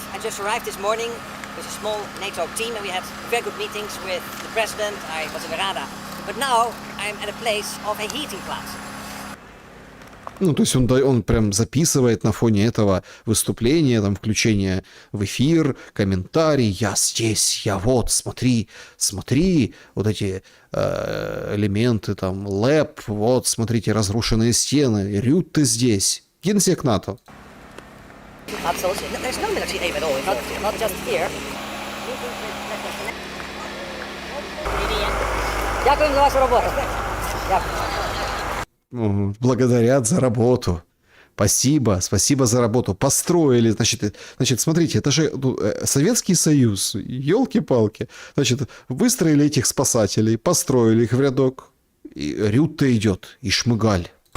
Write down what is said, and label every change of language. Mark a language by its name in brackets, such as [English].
[English] I just arrived this morning with a small NATO team and we had very good meetings with the president. I was in the Rada. But now I'm at a place of a heating plant. [Russian] То есть он прям записывает на фоне этого выступления, там, включение в эфир, комментарий, я здесь, я вот, смотри, вот эти элементы, там, ЛЭП, вот, смотрите, разрушенные стены, Рютте здесь, генсек НАТО. [English] Absolutely. There's no military aim at all, not just here. [Ukrainian] Дякую за вашу роботу. Дякую. [Russian] Благодарят за работу. Спасибо, спасибо за работу. Построили, значит, смотрите, это же Советский Союз, елки-палки. Значит, выстроили этих спасателей, построили их в рядок. И Рютте идет, и Шмыгаль.